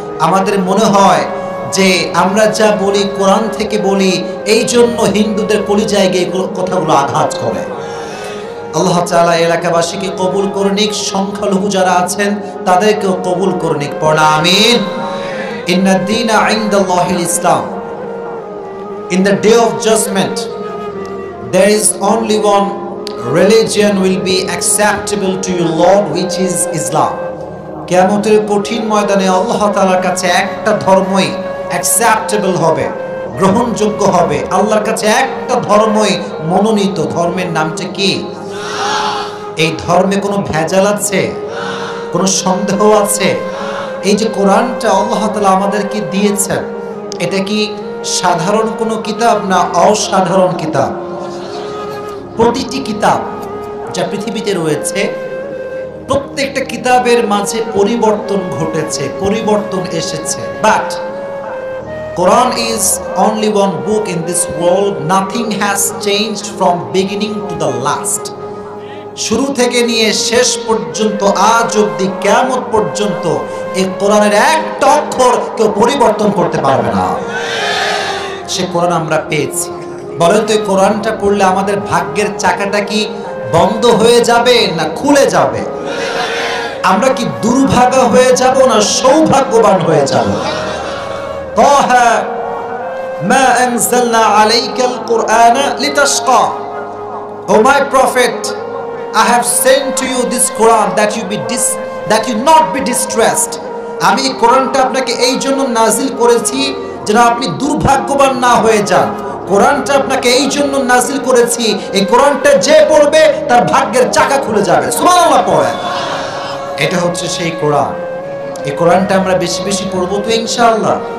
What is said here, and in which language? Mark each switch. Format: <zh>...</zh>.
<bn>আমাদের মনে হয় যে আমরা যা বলি কোরআন থেকে বলি, এই জন্য হিন্দুদের কলিজায় গিয়ে কথাগুলো আঘাত করে। আল্লাহ তাআলা এলাকাবাসীকে কবুল করে নিক, সংখ্যালঘু যারা আছেন তাদেরকেও কবুল করে নিক, পড়া আমিন।</bn> <ar>ইন্নাদ দীনা ইনদাল্লাহিল ইসলাম।</ar> <en>In the day of judgment there is only one religion will be acceptable to you, Lord, which is Islam.</en> <bn>কিয়ামতের কঠিন ময়দানে আল্লাহ তাআলার কাছে একটা ধর্মই অ্যাকসেপ্টেবল হবে, গ্রহণযোগ্য হবে। আল্লাহর কাছে একটা ধর্মই মনোনীত, ধর্মের নামটা কি? এই ধর্মে কোনো ভেজাল আছে? কোনো সন্দেহ আছে? এই যে কোরআনটা আল্লাহ তাআলা আমাদেরকে দিয়েছেন, এটা কি সাধারণ কোনো কিতাব না অসাধারণ কিতাব? প্রতিটি কিতাব যা পৃথিবীতে রয়েছে, প্রত্যেকটা কিতাবের মাঝে পরিবর্তন ঘটেছে, পরিবর্তন এসেছে।</bn> <en>But Quran is only one book in this world. Nothing has changed from beginning to the last.</en> <bn>শুরু থেকে নিয়ে শেষ পর্যন্ত, আজ অবধি কিয়ামত পর্যন্ত এই কোরআনের একটা অক্ষর কেউ পরিবর্তন করতে পারবে না। সে কোরআন আমরা পেয়েছি। বলেন তো, এই কোরআনটা পড়লে আমাদের ভাগ্যের চাকাটা কি বন্ধ হয়ে যাবে না খুলে যাবে? আমরা কি দুর্ভাগা হয়ে যাব না সৌভাগ্যবান হয়ে যাব?</bn> <ar>তাহা মা আনজালনা আলাইকাল কুরআনা লিতাশকা।</ar> <en>O my prophet, I have sent to you this Quran that you not be distressed.</en> <bn>আমি এই কোরআনটা আপনাকে এই জন্য নাজিল করেছি যেন আপনি দুর্ভাগ্যবান না হয়ে যান। কোরআনটা আপনাকে এই জন্য নাজিল করেছি, এই কোরআনটা যে পড়বে তার ভাগ্যের চাকা খুলে যাবে। সুবহানাল্লাহ পড়েন। এটা হচ্ছে সেই কোরআন। এই কোরআনটা আমরা বেশি বেশি পড়বো তো ইনশাআল্লাহ।</bn>